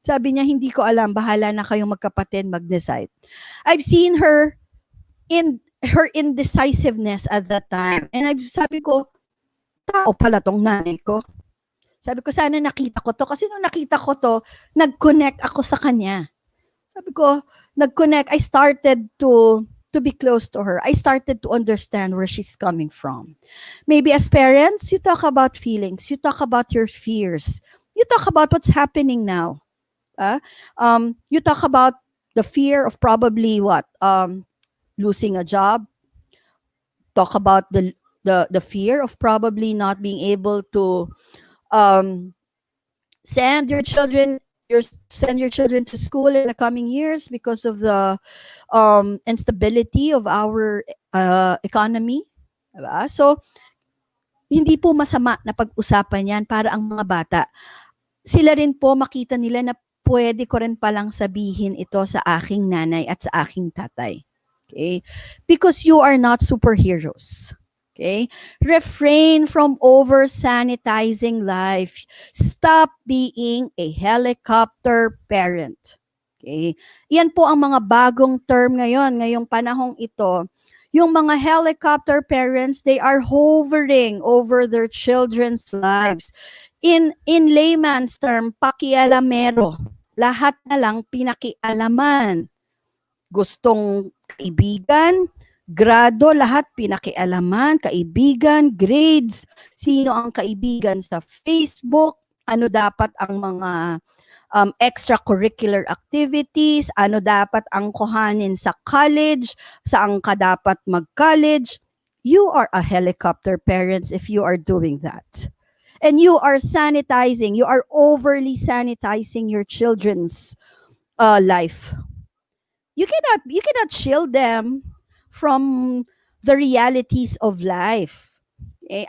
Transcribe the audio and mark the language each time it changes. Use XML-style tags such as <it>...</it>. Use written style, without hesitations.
<tl>Sabi niya, hindi ko alam, bahala na kayong magkapatid mag-decide.</tl> <en>I've seen her in her indecisiveness at that time.</en> <tl>And sabi ko, tao pala tong nanay ko. Sabi ko, sana nakita ko to. Kasi nung nakita ko to, nag-connect ako sa kanya. Sabi ko, nag-connect.</tl> <en>I started to be close to her. I started to understand where she's coming from. Maybe as parents, you talk about feelings. You talk about your fears. You talk about what's happening now. You talk about the fear of probably losing a job. Talk about the fear of probably not being able to send your children to school in the coming years because of the instability of our economy.</en> <tl>Diba? So, hindi po masama na pag-usapan yan para ang mga bata. Sila rin po makita nila na pwede ko rin palang sabihin ito sa aking nanay at sa aking tatay. Okay?</tl> <en>Because you are not superheroes. Okay? Refrain from over-sanitizing life. Stop being a helicopter parent. Okay?</en> <tl>Yan po ang mga bagong term ngayong panahong ito. Yung mga</tl> <en>helicopter parents, they are hovering over their children's lives. In layman's term,</en> <tl>pakialamero. Lahat na lang pinakialaman. Gustong kaibigan, grado, lahat pinakialaman, kaibigan, grades, sino ang kaibigan sa Facebook, ano dapat ang mga extracurricular activities, ano dapat ang kuhanin sa college, saan ka dapat mag-college.</tl> <en>You are a helicopter parents if you are doing that. And you are sanitizing, you are overly sanitizing your children's life. You cannot shield them from the realities of life. Okay?</en>